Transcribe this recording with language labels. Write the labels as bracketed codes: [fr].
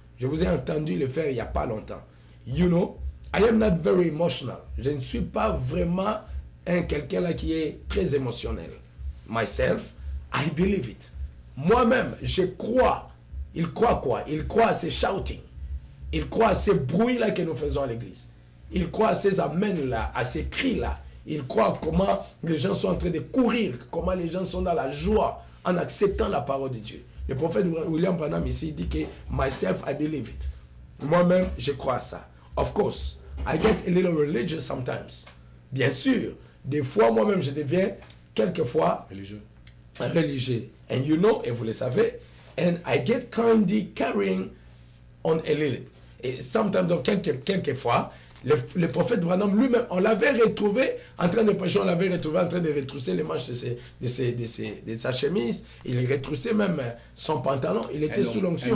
[fr] Je vous ai entendu le faire il n'y a pas longtemps. [en] You know, I am not very emotional. [fr] Je ne suis pas vraiment quelqu'un là qui est très émotionnel. [en] Myself, I believe it. [fr] Moi-même, je crois. Il croit quoi? Il croit à ces shouting. Il croit à ces bruits-là que nous faisons à l'église. Il croit à ces amens-là, à ces cris-là. Il croit à comment les gens sont en train de courir, comment les gens sont dans la joie en acceptant la parole de Dieu. Le prophète William Branham ici dit que [en] myself, I believe it. [fr] Moi-même, je crois à ça. [en] Of course, I get a little religious sometimes. [fr] Bien sûr, des fois, moi-même, je deviens quelquefois religieux. [en] And you know, [fr] et vous le savez, [en] and I get kindly carrying on a little. [fr] Et sometimes, donc quelquefois, le prophète Branham lui-même, on l'avait retrouvé en train de prêcher, on l'avait retrouvé en train de retrousser les manches de sa chemise, il retroussait même son pantalon, il était sous l'onction.